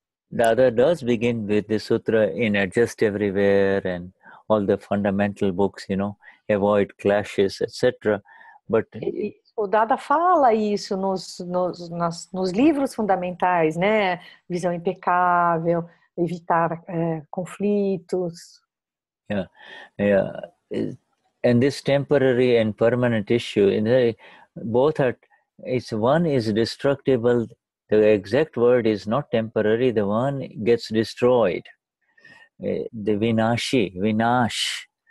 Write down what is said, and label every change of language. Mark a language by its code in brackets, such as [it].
[en] The other does begin with the sutra in Adjust Everywhere and all the fundamental books, you know, avoid clashes, etc. But [pt] o Dada fala isso nos livros fundamentais, né? Visão impecável, evitar conflitos. [en] Yeah. And this temporary and permanent issue, both are. One is destructible. The exact word is not temporary. The one gets destroyed. The vinash.